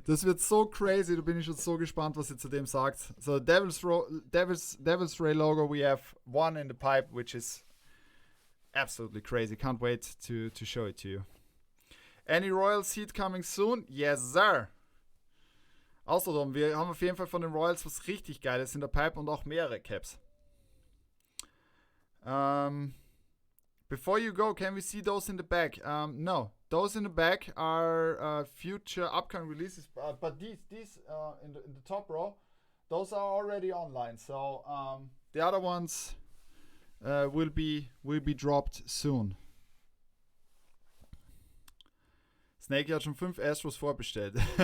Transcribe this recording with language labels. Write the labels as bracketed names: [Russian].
[German] Das wird so crazy. Da bin ich schon so gespannt, was ihr zu dem sagt. [English] So Devil's Ray Logo, we have one in the pipe, which is absolutely crazy. Can't wait to show it to you. Any Royal Seed coming soon? Yes, sir. [German] Außerdem, wir haben auf jeden Fall von den Royals was richtig Geiles in der Pipe und auch mehrere Caps. [English] Before you go, can we see those in the back? No, those in the back are future upcoming releases. But these in the top row, those are already online. So the other ones will be dropped soon. [German] Snakey hat schon 5 Astros vorbestellt.